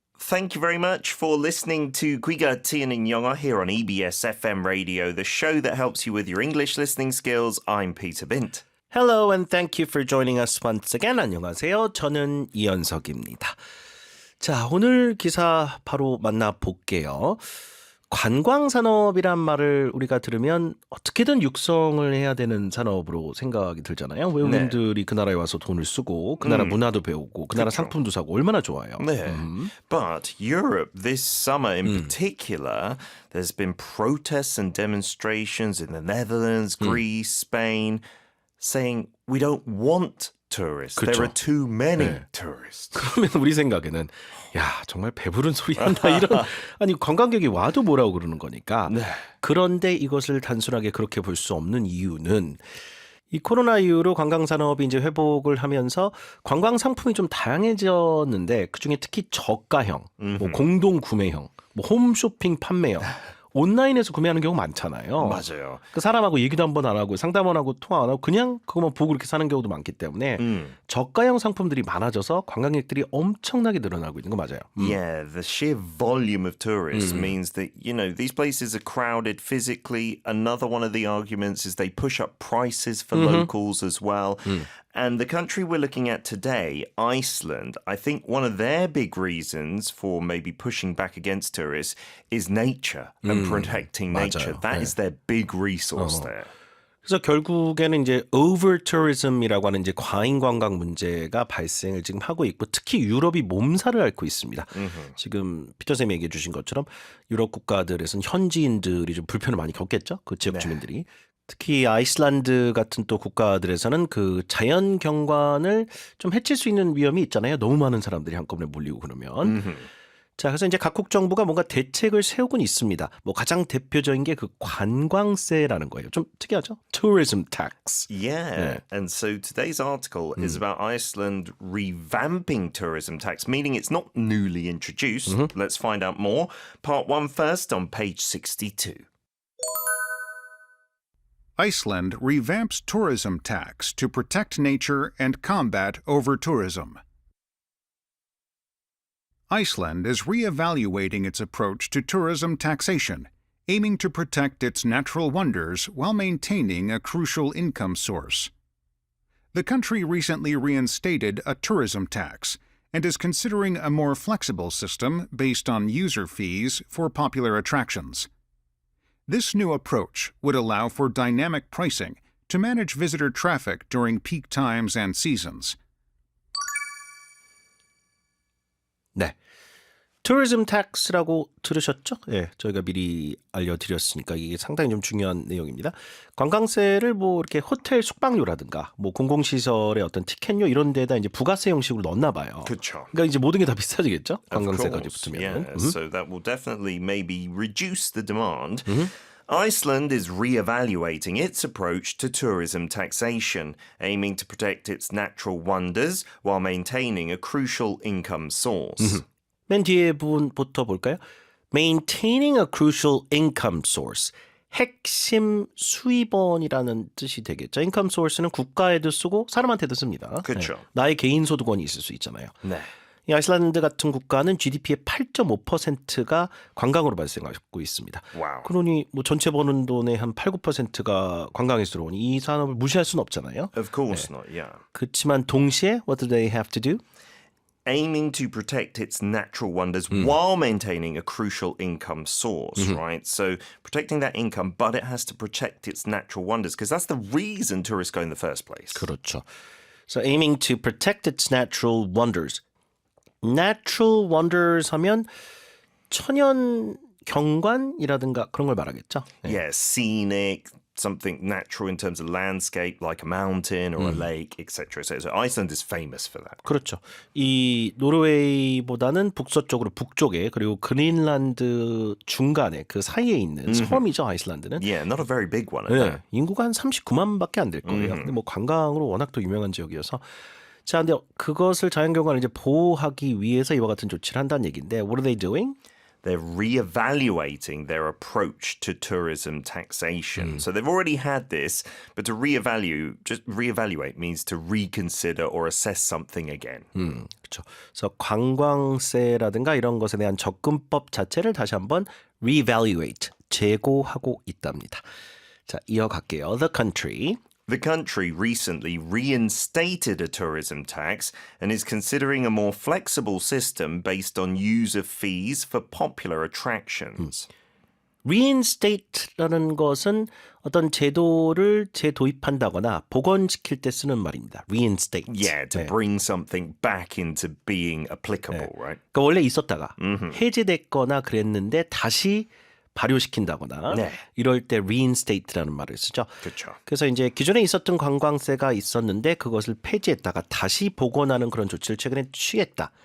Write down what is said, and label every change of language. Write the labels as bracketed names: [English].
[English] thank you very much for listening to 귀가 트이는 영어 here on EBS FM Radio, the show that helps you with your English listening skills. I'm Peter Bint. Hello and thank you for joining us once again. [Korean] 안녕하세요. 저는 이현석입니다. 자, 오늘 기사 바로 만나볼게요. 관광산업이란 말을 우리가 들으면 어떻게든 육성을 해야 되는 산업으로 생각이 들잖아요. 외국인들이 그 나라에 와서 돈을 쓰고 그 나라 문화도 배우고 그 나라 상품도 사고 얼마나 좋아요. 네. [English] But Europe this summer in particular, there's been protests and demonstrations in the Netherlands, Greece, Spain, saying we don't want tourists. [Korean] 그렇죠. [English] There are too many tourists. [Korean] 그러면 우리 생각에는 야 정말 배부른 소리 한다 이런 아니 관광객이 와도 뭐라고 그러는 거니까. 네. 그런데 이것을 단순하게 그렇게 볼 수 없는 이유는 이 코로나 이후로 관광산업이 이제 회복을 하면서 관광 상품이 좀 다양해졌는데 그중에 특히 저가형, 뭐 공동 구매형, 뭐 홈쇼핑 판매형 온라인에서 구매하는 경우 많잖아요. 맞아요. 그 사람하고 얘기도 한 번 안 하고 상담원 하고 통화 안 하고 그냥 그것만 보고 이렇게 사는 경우도 많기 때문에 저가형 상품들이 많아져서 관광객들이 엄청나게 늘어나고 있는 거 맞아요. [English] Yeah, the sheer volume of tourists means that, you know, these places are crowded physically. Another one of the arguments is they push up prices for locals as well. And the country we're looking at today, Iceland, I think one of their big reasons for maybe pushing back against tourists is nature and protecting nature. [Korean] 맞아요. [English] That is their big resource there. [Korean] 그래서 결국에는 이제 over tourism이라고 하는 이제 과잉 관광 문제가 발생을 지금 하고 있고 특히 유럽이 몸살을 앓고 있습니다. 지금 피터 쌤이 얘기해 주신 것처럼 유럽 국가들에서는 현지인들이 좀 불편을 많이 겪겠죠. 그 지역 주민들이. 특히 아이슬란드 같은 또 국가들에서는 그 자연 경관을 좀 해칠 수 있는 위험이 있잖아요. 너무 많은 사람들이 한꺼번에 몰리고 그러면. 자, 그래서 이제 각국 정부가 뭔가 대책을 세우곤 있습니다. 뭐 가장 대표적인 게 그 관광세라는 거예요. 좀 특이하죠? Tourism tax. [English] Yeah. And so today's article is about Iceland revamping tourism tax, meaning it's not newly introduced. Let's find out more. Part 1 first on page 62. Iceland revamps tourism tax to protect nature and combat over-tourism. Iceland is re-evaluating its approach to tourism taxation, aiming to protect its natural wonders while maintaining a crucial income source. The country recently reinstated a tourism tax and is considering a more flexible system based on user fees for popular attractions. This new approach would allow for dynamic pricing to manage visitor traffic during peak times and seasons. [Korean] 네. Tourism tax라고 들으셨죠? 예, 저희가 미리 알려드렸으니까 이게 상당히 좀 중요한 내용입니다. 관광세를 뭐 이렇게 호텔 숙박료라든가 뭐 공공시설의 어떤 티켓료 이런 데다 이제 부가세 형식으로 넣나 봐요. 그렇죠. 그러니까 이제 모든 게 다 비싸지겠죠? 관광세까지 [English] Of course, [Korean] 붙으면. [English] yeah. So that will definitely maybe reduce the demand. Iceland is re-evaluating its approach to tourism taxation, aiming to protect its natural wonders while maintaining a crucial income source. [Korean] 맨 뒤에 부분부터 볼까요? [English] Maintaining a crucial income source. [Korean] 핵심 수입원이라는 뜻이 되겠죠. income source는 국가에도 쓰고 사람한테도 씁니다. 그렇죠. 네. 나의 개인 소득원이 있을 수 있잖아요. 네. 이 아이슬란드 같은 국가는 GDP의 8.5%가 관광으로 발생하고 있습니다. 와우. 그러니 뭐 전체 버는 돈의 한 8, 9%가 관광에서 들어오니 이 산업을 무시할 수는 없잖아요. [English] Of course not, yeah. [Korean] 그렇지만 동시에 [English] what do they have to do? Aiming to protect its natural wonders while maintaining a crucial income source, right? So protecting that income, but it has to protect its natural wonders because that's the reason tourists go in the first place. [Korean] 그렇죠. [English] So aiming to protect its natural wonders. [Korean] Natural wonders 하면 천연 경관이라든가 그런 걸 말하겠죠. 네. [English] Yeah, scenic, something natural in terms of landscape, like a mountain or a lake, etc. So Iceland is famous for that. [Korean] 그렇죠. 이 노르웨이보다는 북서쪽으로 북쪽에 그리고 그린란드 중간에 그 사이에 있는 섬이죠. 아이슬란드는. [English] Yeah, not a very big one. At [Korean] 네, [English] that. [Korean] 인구가 한 39만밖에 안 될 거예요. 근데 뭐 관광으로 워낙 또 유명한 지역이어서. 자, 근데 그것을 자연경관을 이제 보호하기 위해서 이와 같은 조치를 한다는 얘기인데, [English] what are they doing? they're reevaluating their approach to tourism taxation. So they've already had this, but to reevaluate means to reconsider or assess something again. [Korean] 그렇죠. 그래서 관광세라든가 이런 것에 대한 접근법 자체를 다시 한번 reevaluate, 재고하고 있답니다. 자, 이어갈게요. [English] The country recently reinstated a tourism tax and is considering a more flexible system based on user fees for popular attractions. [Korean] reinstate라는 것은 어떤 제도를 재도입한다거나 복원시킬 때 쓰는 말입니다. [English] reinstate. Yeah, to bring something back into being applicable, right? [Korean] 그러니까 원래 있었다가 해제됐거나 그랬는데 다시 발효시킨다거나 네. 이럴 때 reinstate라는 말을 쓰죠. 그렇죠. 그래서 이제 기존에 있었던 관광세가 있었는데 그것을 폐지했다가 다시 복원하는 그런 조치를 최근에 취했다.